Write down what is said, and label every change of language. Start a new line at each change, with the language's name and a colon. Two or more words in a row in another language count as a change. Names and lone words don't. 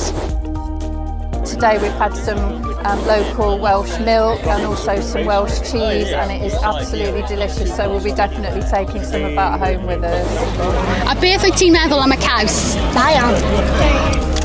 English: Today we've had some local Welsh milk and also some Welsh cheese, and it is absolutely delicious, so we'll be definitely taking some of that home with us.
Welsh: A beth wyt ti'n meddwl am y caws? Da iawn.